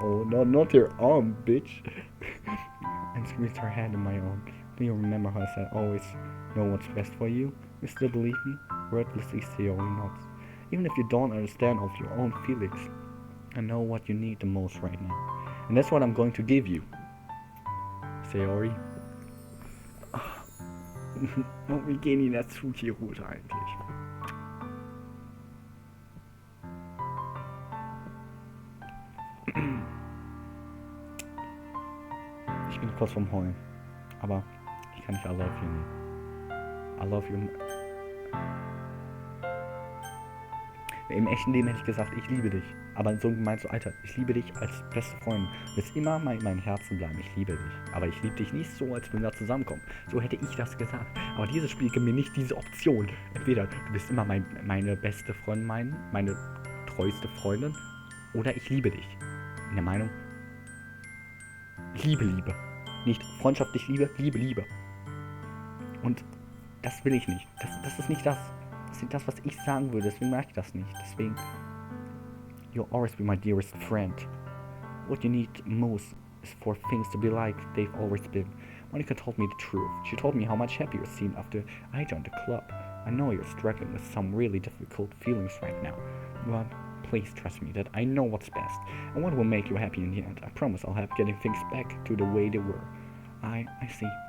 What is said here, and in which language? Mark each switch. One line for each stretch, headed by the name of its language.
English: Oh, no, not your arm, bitch. And squeezed her hand in my own. Do you remember how I said always know what's best for you? You still believe me? Wordlessly, Sayori nods. Even if you don't understand of your own feelings, I know what you need the most right now. And that's what I'm going to give you. Sayori.
German: Und wie gehen die dazu, die Route eigentlich? Ich bin kurz vorm Heulen. Aber ich kann nicht
English: I love you
German: nehmen. I love you. Im echten Leben hätte ich gesagt, ich liebe dich. Aber so gemeint so, Alter, ich liebe dich als beste Freundin. Du wirst immer in meinem Herzen bleiben. Ich liebe dich. Aber ich liebe dich nicht so, als wenn wir zusammenkommen. So hätte ich das gesagt. Aber dieses Spiel gibt mir nicht diese Option. Entweder du bist immer meine beste Freundin, meine treueste Freundin. Oder ich liebe dich. In der Meinung, Liebe. Nicht freundschaftlich Liebe. Und das will ich nicht. Das ist nicht das. Das ist nicht das, was ich sagen würde. Deswegen mag ich das nicht. Deswegen...
English: You'll always be my dearest friend. What you need most is for things to be like they've always been. Monica told me the truth. She told me how much happier you seemed after I joined the club. I know you're struggling with some really difficult feelings right now, but please trust me that I know what's best and what will make you happy in the end. I promise I'll help getting things back to the way they were. I see.